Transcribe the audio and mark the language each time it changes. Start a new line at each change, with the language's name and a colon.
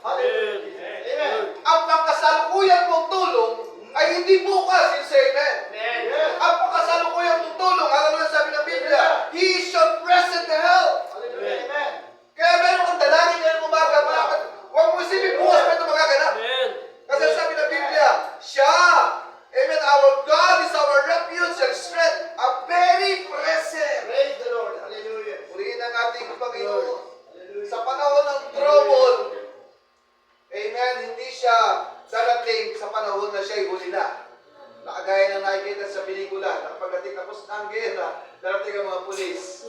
Filipino: Hallelujah. Amen. Ang pangkasalukuyan mong tulong ay hindi bukas.
English: You say amen.
Filipino: Amen. Ang pangkasalukuyan mong tulong, hallelujah, sabi ng Biblia,
English: He is your present help.
Filipino: Hallelujah. Amen. Kaya meron kang dalangin ngayon umaga, mga kapatid. Huwag mo isipin bukas pa ito magaganap. Kasi sabi ng Biblia, siya, amen,
English: our God is our refuge and strength, a very present. Praise the Lord. Hallelujah.
Filipino: Purihin ang ating Panginoon. Sa panahon ng trouble, amen, hindi siya darating sa panahon na siya'y huli na. Nakagaya ng nakikita sa pelikula, na pagdating tapos na ang gera, darating ang mga pulis.